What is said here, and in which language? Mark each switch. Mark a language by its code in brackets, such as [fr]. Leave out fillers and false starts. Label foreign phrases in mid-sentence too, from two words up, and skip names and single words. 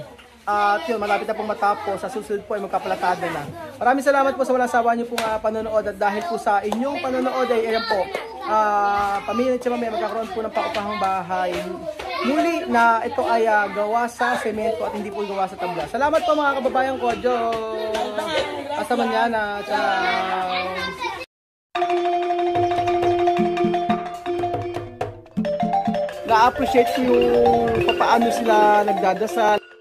[tl] At yun, malapit na pong matapos. Sa susunod po ay magkapalatada na. Maraming salamat po sa walang sawa niyo pong panonood. At dahil po sa inyong panonood ay ayan po, pamilya ni Tia Mami magkakaroon po ng pakupahang bahay. Muli na ito ay gawa sa semento at hindi po gawa sa tabla. Salamat po mga kababayan ko. [es] Hasta mañana. Ciao. [tl] Na-appreciate ko yung paano sila nagdadasal.